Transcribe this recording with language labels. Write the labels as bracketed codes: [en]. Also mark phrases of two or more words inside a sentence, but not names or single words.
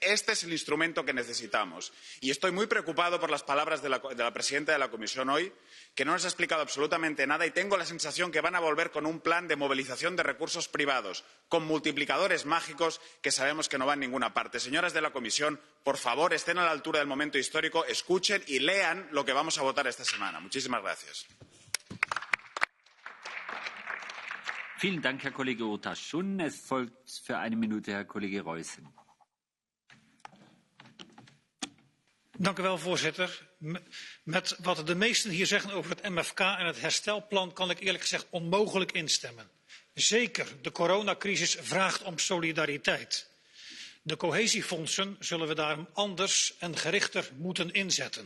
[es] Este es el instrumento que necesitamos. Y estoy muy preocupado por las palabras de la presidenta de la Comisión hoy, que no nos ha explicado absolutamente nada y tengo la sensación que van a volver con un plan de movilización de recursos privados, con multiplicadores mágicos que sabemos que no van a ninguna parte. Señoras de la Comisión, por favor, estén a la altura del momento histórico, escuchen y lean lo que vamos a votar esta semana. Muchísimas gracias. [de] Vielen Dank, Herr Kollege Urtasun. Es folgt für eine Minute Herr Kollege Reusen. [nl] Dank u wel, voorzitter. Met wat de meesten hier zeggen over het MFK en het herstelplan kan ik eerlijk gezegd onmogelijk instemmen. Zeker, de coronacrisis vraagt om solidariteit. De cohesiefondsen zullen we daarom anders en gerichter moeten inzetten.